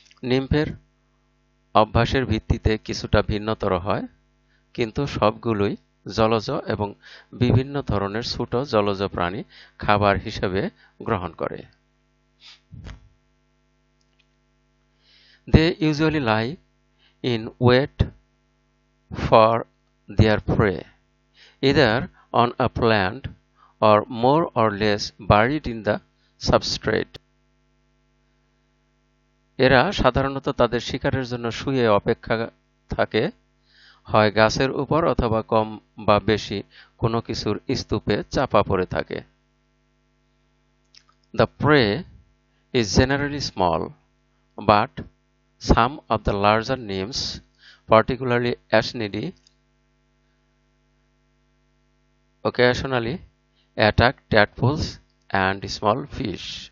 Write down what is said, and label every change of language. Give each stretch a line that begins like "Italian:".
Bangla: নিম্ফের অভ্যাসের ভিত্তিতে কিছুটা ভিন্নতর হয়, কিন্তু সবগুলোই জলজ এবং বিভিন্ন ধরনের ছোট জলজ প্রাণী খাবার হিসেবে গ্রহণ করে।
English: They usually lie in wait for their prey, either on a plant or more or less buried in the substrate.
Bangla: এরা সাধারণত তাদের শিকারের জন্য শুয়ে অপেক্ষা থাকে, হয় গাছের উপর অথবা কম বা বেশি কোনো কিছুর স্তূপে চাপা পড়ে থাকে।
English: The prey is generally small, but some of the larger nymphs, particularly Asnidae, occasionally attack tadpoles and small fish.